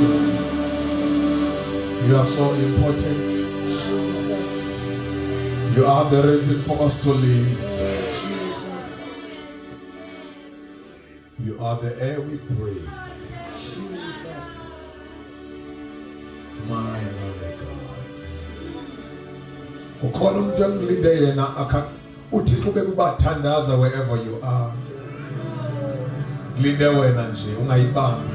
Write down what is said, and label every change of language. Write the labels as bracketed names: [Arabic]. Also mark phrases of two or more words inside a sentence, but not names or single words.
[English] You are so important. You are the reason for us to live. You are the air we breathe. My God. [Zulu] Ukhona umuntu engilinde yena uThixo bekubathandaza [English] wherever you are. [Zulu] Ngilinde wena nje ungayibambi.